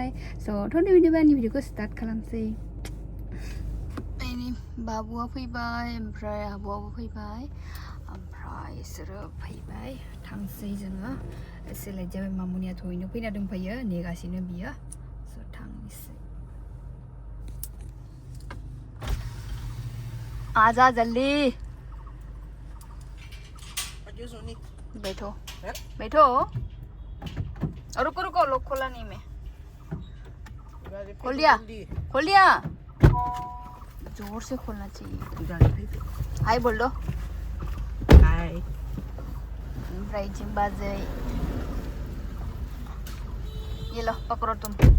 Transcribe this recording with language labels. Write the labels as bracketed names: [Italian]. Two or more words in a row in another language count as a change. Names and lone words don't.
[Bodo] स' थ'दे बिदिबा आंनि भिडिअखौ स्टार्ट खालामसै. आंनि बाबुआ फैबाय ओमफ्राय आब'आबो फैबाय ओमफ्राय बिसोरो फैबाय थांसै जोङो. एसे लेट जाबाय मामुनिया थयैनो फैना दंफायो नेगासिनो बियो. स' थांनोसै. [Hindi] आजा जल्दी बैठो बैठो. रुको रुको लोग खोला नहीं मैं खोल दिया जोर से खोलना चाहिए. हाय बोल दो. हाय बाजे ये लो पकड़ो तुम.